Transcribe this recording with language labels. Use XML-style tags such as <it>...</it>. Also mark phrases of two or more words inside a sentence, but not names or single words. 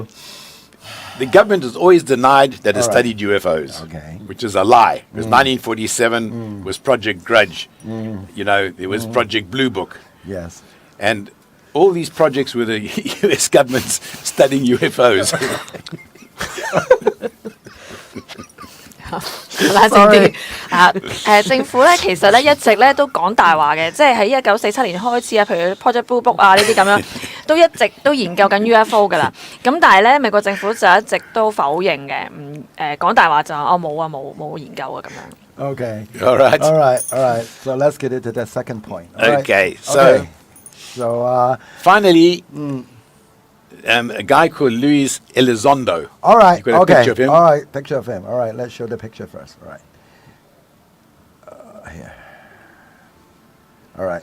<en>the government has always denied that it All right. studied UFOs, Okay. which is a lie. It was 1947 was Project Grudge. You know, there was Project Blue Book. Yes. And all these projects were the US government's studying UFOs.</en> <yue>冷靜啲啊！政府咧其實咧一直咧都講大話嘅，即係喺1947年開始啊，譬如 Project Blue Book 啊呢啲咁樣，都一直都研究緊 UFO 噶啦。咁但係咧美國政府就一直都否認嘅，唔講大話就冇研究啊咁樣。</yue> <en>Okay. All right. All right. All right. So let's get into the second point. All right? Okay, so- So Finally, a guy called Luis Elizondo. all right. You got a Okay. picture of him? All right. Picture of him. All right. Let's show the picture first. All right. Here. All right.</en>